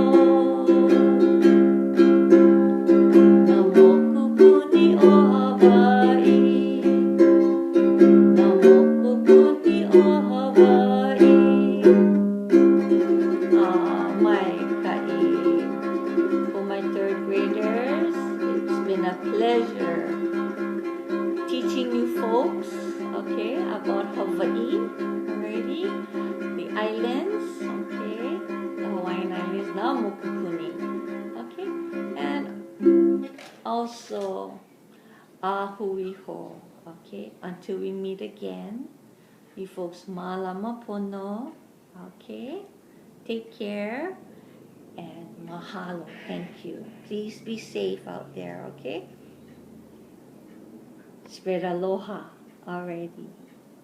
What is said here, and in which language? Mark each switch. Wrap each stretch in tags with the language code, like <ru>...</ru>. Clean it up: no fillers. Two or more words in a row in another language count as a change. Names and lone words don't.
<haw>Na mokupuni o Hawaii. Na mokupuni o Hawaii. Mai ka'i.</haw> <en>For my third graders, it's been a pleasure teaching you folks, okay, about Hawaii already, the islands, okay, the Hawaiian Islands,</en> <haw>na mokupuni,</haw> <en>okay, and also ahuiho, okay. Until we meet again, you folks</en> <haw>malama pono,</haw> <en>okay. Take care and mahalo. Thank you. Please be safe out there, okay? Spread aloha already.</en>